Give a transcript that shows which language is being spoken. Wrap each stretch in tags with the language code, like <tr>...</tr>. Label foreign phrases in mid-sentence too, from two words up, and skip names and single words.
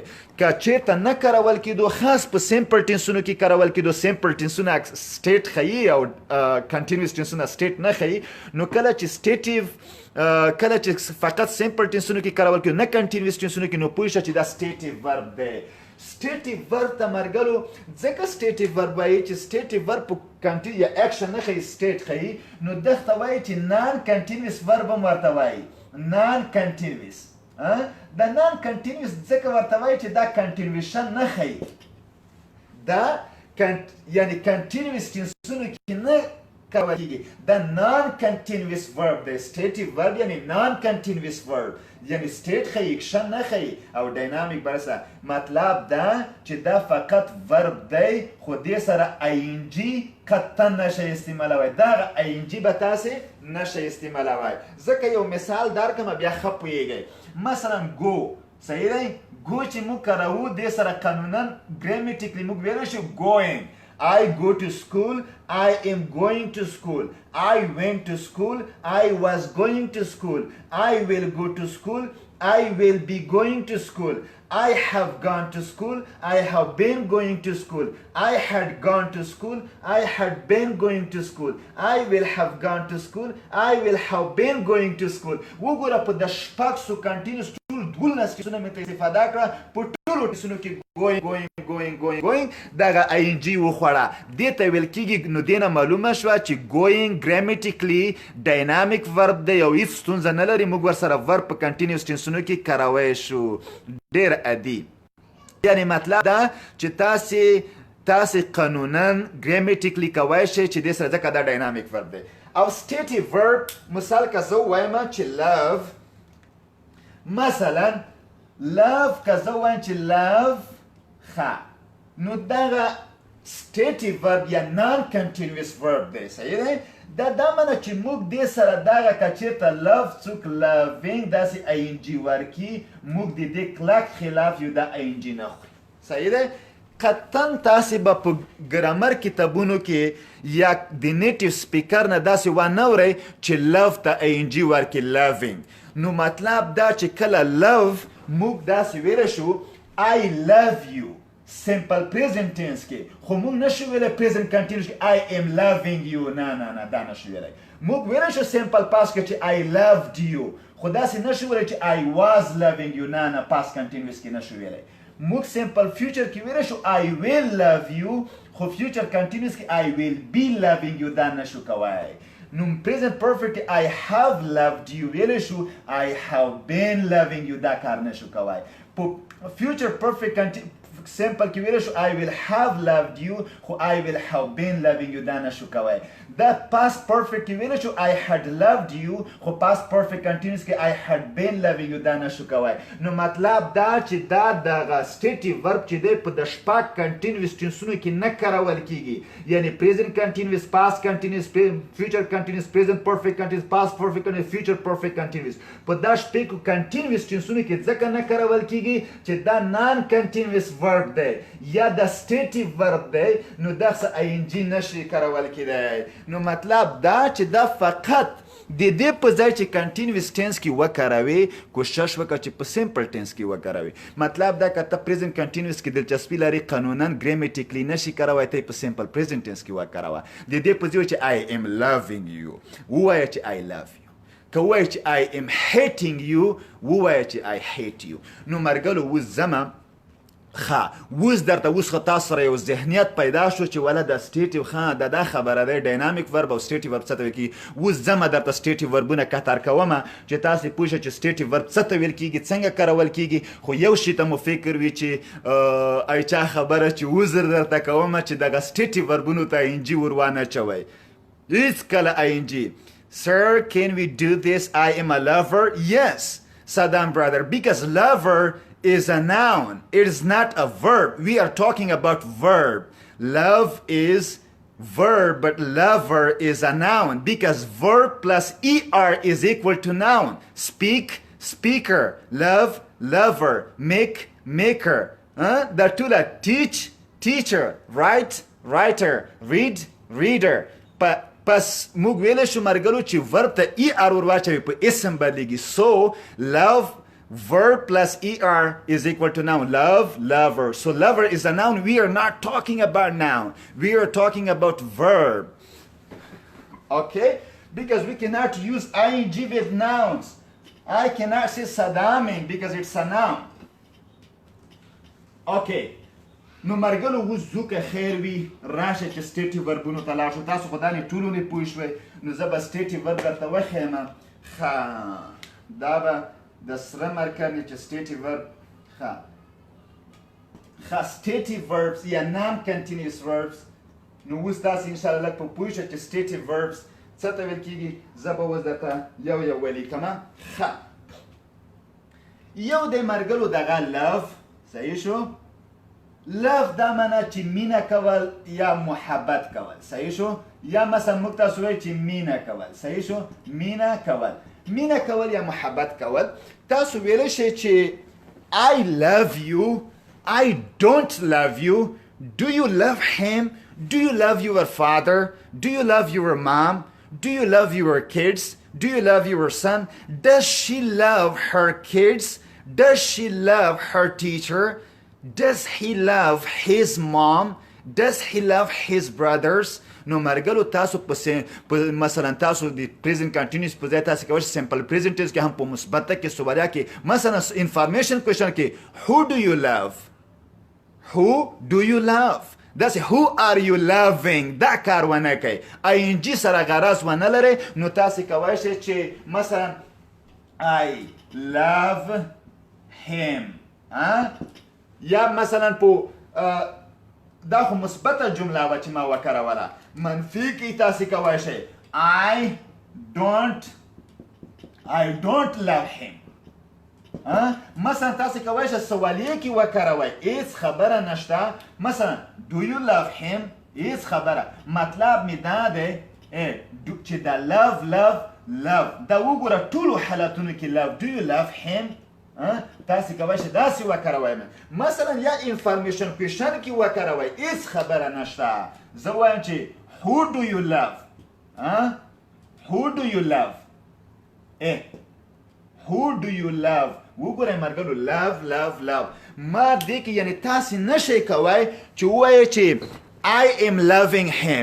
<ps>که چیرته نه کارول کېدو، خاص په</ps> <en>simple tenses</en> <ps>کې کارول کېدو،</ps> <en>simple tenses</en> <ps>سټیټ ښیي او</ps> <en>continuous tenses</en> <ps>سټیټ نه ښیي، نو کله چې سټیټیو کله چې فقط</ps> <en>simple tenses</en> <ps>کې کارول کېدو، نه</ps> <en>continuous tenses</en> <ps>کې، نو پوه شه چې دا</ps> <en>stative verb</en> <ps>دی.</ps> <en>stative verb</en> <ps>ته مرګلو ځکه</ps> <en>stative verb</en> <ps>وایي چې</ps> <en>stative verb</en> <ps>په کنټینیو یا اکشن نه ښیي state ښیي نو دغه وایي چې</ps> <en>non continuous verb</en> <ps>هم ورته وایي</ps> <en>non continuous</en> <ps>د</ps> <en>non continuous</en> <ps>ځکه ورته وایي چې دا continuation نه ښیي دا یعنی continuous تنسونو کې نه کول کېږي دا</ps> <en>non continuous verb</en> <ps>دی</ps> <en>stative verb</en> <ps>یعنی</ps> <en>non continuous verb</en> <ps>یعنی state ښیي اکشن نه ښیي او dynamic برسه مطلب دا چې دا فقط verb دی خو دې سره ing قطعا نشئ استعمالوئ دغه ing به تاسې نشئ استعمالوئ ځکه یو مثال درکړم بیا ښه پوهیږئ مثلا go صحیح دی go چې موږ کاروو دې سره قانونا ګرامیټیکلی موږ ویلی شو</ps> <en>going I go to school, I am going to school, I went to school, I was going to school, I will go to school, I will be going to school, I have gone to school, I have been going to school, I had gone to school, I had been going to school, I will have gone to school, I will have been going to school.</en> <ps>وګوره په د شپږ سو کنټینیوس ټول 12 ټیسونه مې استفاده کړه په ټولو ټیسونو کې going دغه ing وخوړه دې ته ویل کېږي نو دې نه معلومه شوه چې</ps> <en>going grammatically dynamic verb</en> <ps>دی او هیڅ ستونزه نه لري موږ ورسره verb په</ps> <en>continuous tenses</en> <ps>کې کاروی شو ډېر عادي یعنی مطلب دا چې تاسې قانونا grammatically کوی شئ چې دې سره ځکه دا</ps> <en>dynamic verb</en> <ps>دی او</ps> <en>stative verb</en> <ps>مثال که زه ووایم چې love مثلا love که زه ووایم چې love نو دغه</ps> <en>stative verb</en> <ps>یا</ps> <en>non continuous verb</en> <ps>دی صحیح دی دا معنی چې موږ دې سره دغه که چېرته love څوک loving داسې ing ورکي موږ د دې کلک خلاف یو دا ing نه خوري صحیح دی قطعا تاسې به په ګرامر کتابونو کې یا د نیټیو سپیکر نه داسې ونه اورئ چې love ته ing ورکي loving نو مطلب دا چې کله love موږ داسې ویلی شو</ps> <en>I love you simple present tense</en> <ps>کې خو موږ نشو ویلی</ps> <en>present continuous</en> <ps>کې</ps> <en>I am loving you</en> <ps>نه دا نشو ویلی موږ ویلی شو</ps> <en>simple past</en> <ps>کې چې</ps> <en>I loved you</en> <ps>خو داسې نشو ویلی چې</ps> <en>I was loving you</en> <ps>نه</ps> <en>past continuous</en> <ps>کې نشو ویلی موږ</ps> <en>simple future</en> <ps>کې ویلی شو</ps> <en>I will love you</en> <ps>خو</ps> <en>future continuous</en> <ps>کې</ps> <en>I will be loving you</en> <ps>دا نشو کوی نو</ps> <en>present perfect کې I have loved you</en> <ps>ویلی شو</ps> <en>I have been loving you</en> <ps>دا کار نشو کوی</ps> <en>future perfect simple کې</en> <ps>ویلی شو</ps> <en>I will have loved you خو I will have been loving you</en> <ps>دا نشو کوی دا</ps> <en>past perfect</en> <ps>کې ویلی شو</ps> <en>I had loved you</en> <ps>خو</ps> <en>past perfect continuous</en> <ps>کې</ps> <en>I had been loving you</en> <ps>دا نشو کوی نو مطلب دا چې دا دغه</ps> <en>stative verb</en> <ps>چې دی په د شپږ continuous ټینسونو کې نه کارول کېږي یعنی</ps> <en>present continuous past continuous future continuous present perfect continuous past perfect continuous future perfect continuous</en> <ps>په دا شپږو</ps> <en>continuous</en> <ps>ټینسونو کې ځکه نه کارول کېږي چې دا</ps> <en>non continuous verb</en> <ps>دی یا د</ps> <en>stative verb</en> <ps>دی نو دغه ing نشي کارول کېدی نو مطلب دا چې دا فقط د دې په ځای چې</ps> <en>continuous tense</en> <ps>کې وکاروي کوشش وکړه چې په</ps> <en>simple tense</en> <ps>کې وکاروي مطلب دا که ته</ps> <en>present continuous</en> <ps>کې دلچسپي لري قانونا ګرامیټیکلی نشي کاروی ته په</ps> <en>simple present tense</en> <ps>کې وکاروه د دې په ځای چې</ps> <en>I am loving you</en> <ps>ووایه چې</ps> <en>I love you</en> <ps>که ووایه چې</ps> <en>I am hating you</en> <ps>ووایه چې</ps> <en>I hate you</en> <ps>نو مرګلو اوس ځمه اوس درته اوس خو تاسو سره یو ذهنیت پیدا شو چې ولا د سټیټیو دا خبره دی</ps> <en>dynamic verb</en> <ps>او</ps> <en>stative verb</en> <ps>څه ته ویل کېږي اوس ځمه درته</ps> <en>stative verbs</en> <ps>کتار کومه چې تاسې پوه شئ چې</ps> <en>stative verb</en> <ps>څه ته ویل کېږي څنګه کارول کېږي خو یو شي ته مو فکر وي چې ای چا خبره چې وزر درته کومه چې دغه</ps> <en>stative verbs</en> <ps>ته انجي ور وانهچوئ هېڅکله</ps> <en>ing Sir, can we do this? I am a lover. Yes, Saddam brother, because lover is a noun. It is not a verb. We are talking about verb. Love is verb, but lover is a noun because verb plus er is equal to noun. Speak, speaker. Love, lover. Make, maker. The two that teach, teacher. Write, writer. Read, reader.</en> <ps>پس موږ ویلی شو مرګلو چې ورب ته</ps> <en>er</en> <ps>ور واچوي په اسم بدلیږي</ps> <en>so love verb plus er is equal to noun love lover so lover is a noun we are not talking about noun we are talking about verb okay because we cannot use ing with nouns I cannot say Saddaming because it's a noun</en> <ps>اوکې نو مرګلو اوس ځو که خیر وي راشه چې</ps> <en>stative verbs</en> <ps>ته لاړ شو تاسو خو دا نه ټولو نه پوه شوئ نو زه به</ps> <en>stative verb</en> <ps>درته وښیم ښه دا به د سره مرکب نه چې</ps> <en>stative verb</en> <ps>ښه</ps> <en>stative verbs</en> <ps>یا</ps> <en>non continuous verbs</en> <ps>نو اوس تاسو</ps> <ar>ان شاء الله</ar> <ps>لږ په پوه شئ چې</ps> <en>stative verbs</en> <ps>څه ته ویل کېږي زه به اوس درته یو یو ولیکمه ښه یو دی مرګلو دغه love صحیح شو love دا معنا چې مینه کول یا محبت کول صحیح شو یا مثلا موږ تاسو وایو چې مینه کول صحیح شو مینه کول یا محبت کول تاسو ویلی شئ چې</ps> <en>I love you I don't love you. Do you love him? Do you love your father? Do you love your mom? Do you love your kids? Do you love your son? Does she love her kids? Does she love her teacher? Does he love his mom? Does he love his brothers?</en> <ps>نو مرګلو تاسو په مثلا تاسو د</ps> <en>present continuous</en> <ps>په ځای تاسو کوئ</ps> <en>simple present tense</en> <ps>کې هم په مثبت کې سوالیا کې مثلا</ps> <en>information question</en> <ps>کې</ps> <en>who do you love Who do you love? That's who are you loving?</en> <ps>دا کار ونه کوي ING سره غرض ونه لري نو تاسو کوئ چې مثلا</ps> <en>I love him</en> <ps>یا مثلا په دا خو مثبته جمله وه چې ما وکاروله منفي کې تاسو کوئ I</ps> <en>don't love him</en> <ps>مثلا تاسو کوئ سوالیه کې وکاروئ هیڅ خبره نشته مثلا</ps> <en>do you love him</en> <ps>هیڅ خبره مطلب مې دا دی چې دا love دا وګوره ټولو حالتونو کې love</ps> <en>do you love him</en> <ps>تاسو کوئ داسې وکاروئ مثلا یا</ps> <en>information question</en> <ps>کې وکاروئ هیڅ خبره نشته زه وایم چې</ps> <en>who do you love who do you love</en> <ps>وګورئ مرګلو love ما دې کې یعنی تاسو نشئ کوئ چې ووایئ چې</ps> <en>I am loving him.</en>